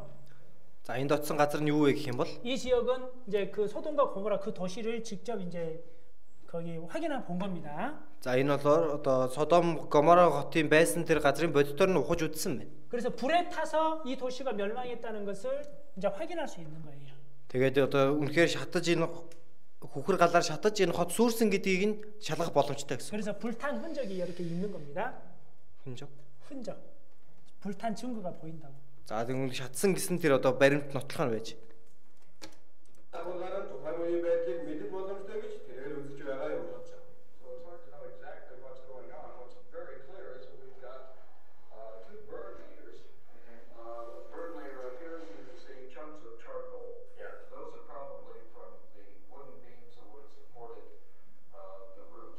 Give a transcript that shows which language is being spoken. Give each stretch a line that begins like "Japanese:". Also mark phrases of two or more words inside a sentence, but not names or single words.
Mongolian: За, энэ дотсон газар нь юу вэ гэх юм бол
Korean: 이 지역은 이제 그 소돔과 고모라 그 도시를 직접 이제 거기 확인해 본 겁니다.
Mongolian: За, энэ болохоор одоо Содом Гомора хотын байсан тэр газрын бодитоор нь ухаж үзсэн байна.
Korean: 그래서 불에 타서 이 도시가 멸망했다는 것을 이제 확인할 수 있는 거예요.
Mongolian: Тэгээд одоо үнэхээр шатаж энэ хүхэр галаар шатаж энэ хот сүрсэн гэдгийг нь шалгах боломжтой гэсэн.
Korean: 그래서 불탄 흔적이 이렇게 있는 겁니다. 흔적. 불탄 증거가 보인다고.
Mongolian: За, тэгвэл шатсан гэсэн тэр одоо баримт нотлох нь байж. агуулгаараа тухайн үеийн байдлыг мэдэх боломжтой гэж тэрээр үзэж байгаа юм.
English: So it's hard to know exactly what's going on. What's very clear is that we've got two burn layers. Burn layer up here, you can see chunks of charcoal. Yeah. Those are probably from the wooden beams that would have supported the roofs.